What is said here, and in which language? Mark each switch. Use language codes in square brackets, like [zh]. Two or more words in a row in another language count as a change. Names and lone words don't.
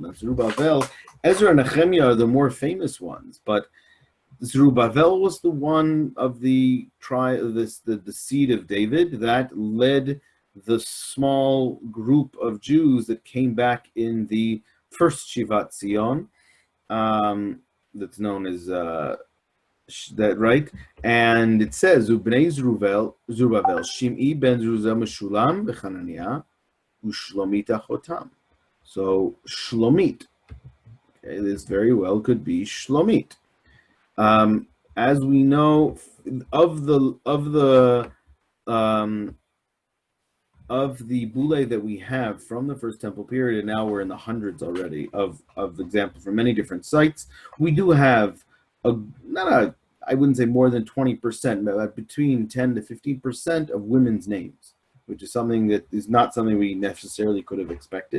[en] Now, Zerubbabel, Ezra and Nehemiah are the more famous ones, but Zerubbabel was the one of the seed of David that led the small group of Jews that came back in the first [he] שיבת ציון, [en] that's known as that, right? And it says [he] ובני זרובבל שמעי בן זרובבל משלם וחנניה ושלומית אחותם. [en] So Shlomit, okay, this very well could be Shlomit. As we know, of the Bullae that we have from the First Temple period, and now we're in the hundreds already of examples from many different sites, we do have I wouldn't say more than 20%, but between 10 to 15% of women's names, which is something that is not something we necessarily could have expected.